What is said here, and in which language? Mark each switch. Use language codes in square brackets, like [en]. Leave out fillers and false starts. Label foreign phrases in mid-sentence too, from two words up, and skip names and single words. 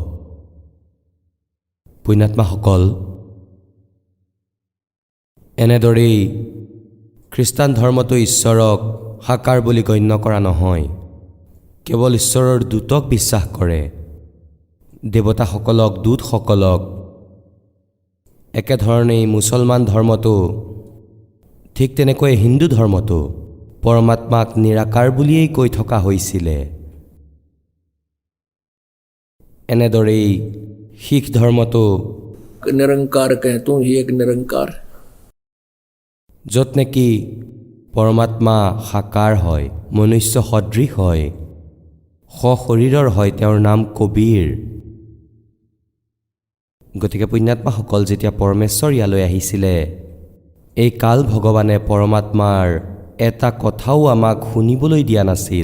[as] পুণ্যাত্মাসকল, এনেদৰেই খ্ৰীষ্টান ধৰ্মতো ঈশ্বৰক সাকাৰ বুলি গণ্য কৰা নহয়, কেৱল ঈশ্বৰৰ দূতক বিশ্বাস কৰে, দেৱতাসকলক, দূতসকলক। একেধৰণেই মুছলমান ধৰ্মতো, ঠিক তেনেকৈ হিন্দু ধৰ্মতো পৰমাত্মাক নিৰাকাৰ বুলিয়েই কৈ থকা হৈছিলে। এনেদৰেই শিখ ধৰ্মতো [hi] निरंकार कह तू ही एक निरंकार, [as] য'ত নেকি পৰমাত্মা সাকাৰ হয়, মনুষ্য সদৃশ হয়, সশৰীৰৰ হয়, তেওঁৰ নাম কবীৰ। গতিকে পুণ্যাত্মাসকল, যেতিয়া পৰমেশ্বৰ ইয়ালৈ আহিছিলে, এই কাল ভগৱানে পৰমাত্মাৰ এটা কথাও আমাক শুনিবলৈ দিয়া নাছিল।